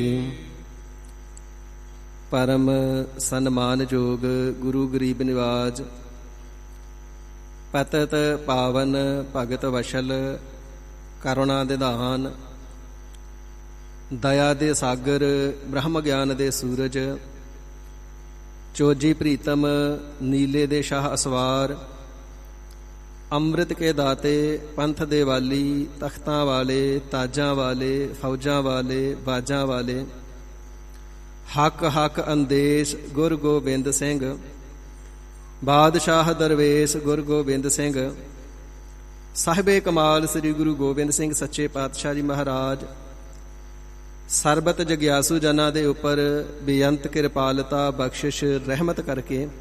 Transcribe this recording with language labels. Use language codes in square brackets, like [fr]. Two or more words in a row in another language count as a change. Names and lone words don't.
[pa] ਪਰਮ ਸਨਮਾਨ ਜੋਗ ਗੁਰੂ ਗਰੀਬ ਨਿਵਾਜ, ਪਤਿਤ ਪਾਵਨ ਭਗਤ ਵਛਲ, ਕਰੁਣਾ ਨਿਧਾਨ, ਦਇਆ ਦੇ ਸਾਗਰ, ਬ੍ਰਹਮ ਗਿਆਨ ਦੇ ਸੂਰਜ, ਚੋਜੀ ਪ੍ਰੀਤਮ ਨੀਲੇ ਦੇ ਸ਼ਾਹ ਅਸਵਾਰ, ਅੰਮ੍ਰਿਤ ਕੇ ਦਾਤੇ ਪੰਥ ਦੇ ਵਾਲੀ, ਤਖ਼ਤਾਂ ਵਾਲੇ, ਤਾਜਾਂ ਵਾਲੇ, ਫੌਜਾਂ ਵਾਲੇ, ਬਾਜਾਂ ਵਾਲੇ, ਹੱਕ ਹੱਕ ਅੰਦੇਸ਼ ਗੁਰ ਗੋਬਿੰਦ ਸਿੰਘ, ਬਾਦਸ਼ਾਹ ਦਰਵੇਸ਼ ਗੁਰ ਗੋਬਿੰਦ ਸਿੰਘ, ਸਾਹਿਬੇ ਕਮਾਲ ਸ੍ਰੀ ਗੁਰੂ ਗੋਬਿੰਦ ਸਿੰਘ ਸੱਚੇ ਪਾਤਸ਼ਾਹ ਜੀ ਮਹਾਰਾਜ, ਸਰਬਤ ਜਗਿਆਸੂ ਜਨਾ ਦੇ ਉਪਰ ਬੇਅੰਤ ਕਿਰਪਾਲਤਾ ਬਖ਼ਸ਼ਿਸ਼ ਰਹਿਮਤ ਕਰਕੇ